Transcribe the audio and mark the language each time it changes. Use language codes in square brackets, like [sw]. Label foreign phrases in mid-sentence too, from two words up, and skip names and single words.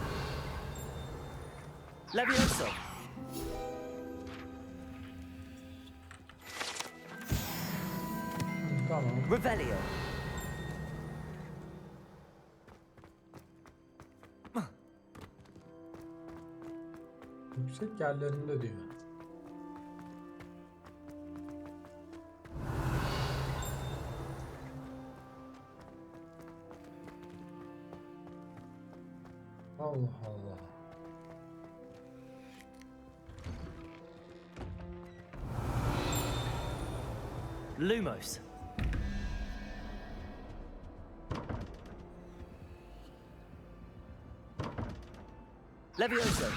[tr] Levioso! Tamam. Revelio! Yüksek yerlerinde diyor. Allah Allah. Lumos! Levioso!